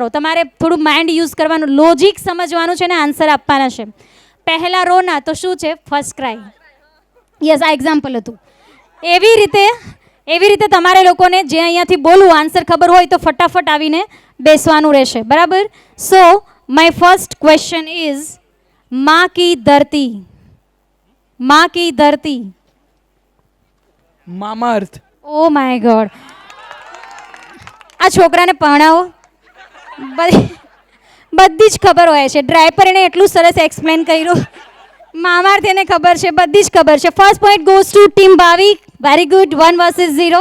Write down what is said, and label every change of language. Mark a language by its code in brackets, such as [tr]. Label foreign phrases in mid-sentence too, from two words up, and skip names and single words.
[gu] તમારે થોડું [en] mind use [gu] કરવાનું, લોજિક સમજવાનું છે ને આન્સર આપવાના છે. પહેલા રોના તો શું છે? ફર્સ્ટ ક્રાય. યસ, આ એક્ઝામ્પલ હતું. એવી રીતે તમારે લોકોને જે અહીંયાથી બોલવું આન્સર ખબર હોય તો ફટાફટ આવીને બેસવાનું રહેશે. [en] બરાબર. So my first question is [hi] माँ की धरती. माँ की धरती. [gu] મામા અર્થ. [en] Oh my God. [gu] આ છોકરાને પરણાવો. બધી જ ખબર હોય છે. ડ્રાઈવર એને એટલું સરસ એક્સપ્લેન કર્યું. મામાર્થ એને ખબર છે, બધી જ ખબર છે. [en] First point goes to team Bhavik. Very good. 1 versus 0.